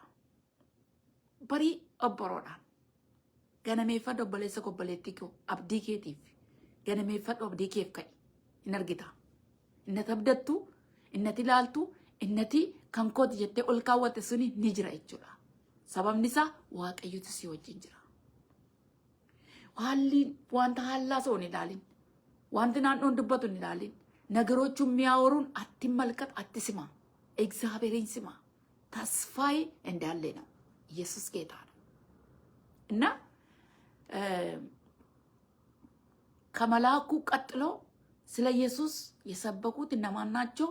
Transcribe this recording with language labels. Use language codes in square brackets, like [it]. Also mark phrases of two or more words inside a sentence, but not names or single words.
[om] Barii obboroodhaan ganameeffadhu obboleessa obboleettii koo abdii keetiif ganameeffadhu abdii keef ka'i hin argita. Innati abdattu, innati ilaaltu, innati kan kooti jettee ol kaawwatte suni ni jira jechuudha. Sababni isaa waaqayyotu si wajjin jira. Wanta haallaa ሰው ilaalin, wanti naannoon dubbatu ilaalin. [am] ነገሮቹ የሚያወሩን አትመልከት፣ አትስማ። እግዚአብሔርን ስማ። ተስፋዬ እንዳለ ነው። ኢየሱስ ጌታ ነው እና ከመላኩ ቀጥሎ ስለ ኢየሱስ የሰበኩት እነማን ናቸው?